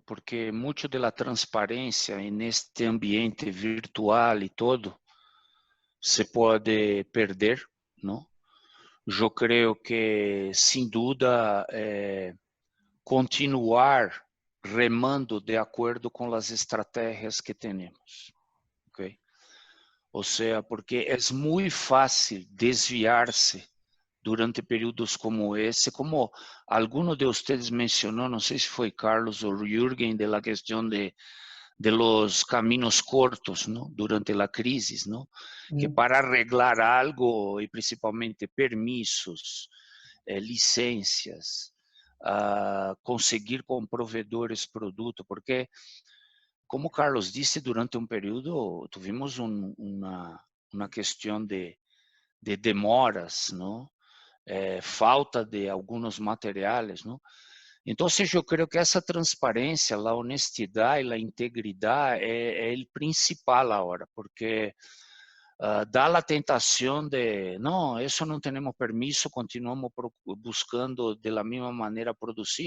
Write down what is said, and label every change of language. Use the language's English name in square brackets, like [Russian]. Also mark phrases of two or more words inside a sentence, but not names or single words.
[Spanish] Porque mucho de la transparencia en este ambiente virtual y todo se puede perder, ¿no? Yo creo que, sin duda, continuar remando de acuerdo [Portuguese] com as estratégias que temos, [Spanish] ¿ok? [Portuguese] Ou seja, porque é muito fácil desviar-se durante períodos como esse, como alguno de vocês mencionou, não sei se foi Carlos ou Jürgen, [Spanish] de la questão de los caminos cortos, [Portuguese] ¿no? [Spanish] Durante la crisis, ¿no? Que para arreglar algo, y principalmente permisos, licencias, [Portuguese] conseguir com provedores produto, porque, como Carlos disse, durante um período tivemos uma questão de demoras, não? Falta de alguns materiais, não? [Spanish] Entonces yo creo que esa transparencia, la honestidad y la integridad es el principal ahora, porque da la tentación de, no, eso no tenemos permiso, continuamos buscando de la misma manera producir.